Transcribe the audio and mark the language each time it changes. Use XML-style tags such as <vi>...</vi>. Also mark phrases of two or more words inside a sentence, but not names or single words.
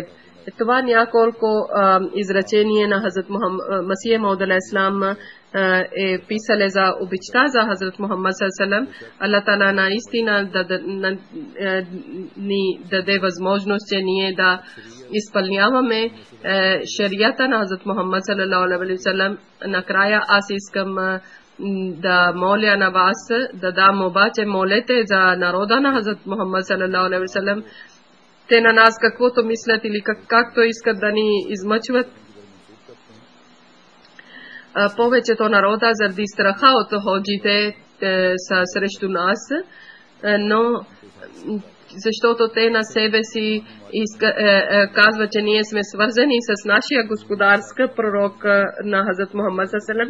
<bg>Това няколко изречения на Хазрат Масия Мауд алейхиссалам е писали за обичта за Хазрат Мухаммад саллаллаху. Аллах Таала наистина ни даде възможност, че ние да изпълняваме шарията на Хазрат Мухаммад</bg> <ar>صلى الله عليه وسلم.</ar> <bg>Накрая аз искам да моля на вас, да дам обаче молете за народа на Хазрат Мухаммад</bg> <ar>صلى الله عليه وسلم.</ar> <bg>Те на нас каквото мислят или както искат да ни измъчват. Повечето народа заради страха от ходжите са срещу нас, но защото те на себе си казват, че ние сме свързани с нашия господарска пророк на Хазрат Мухаммад саллаллаху.</bg>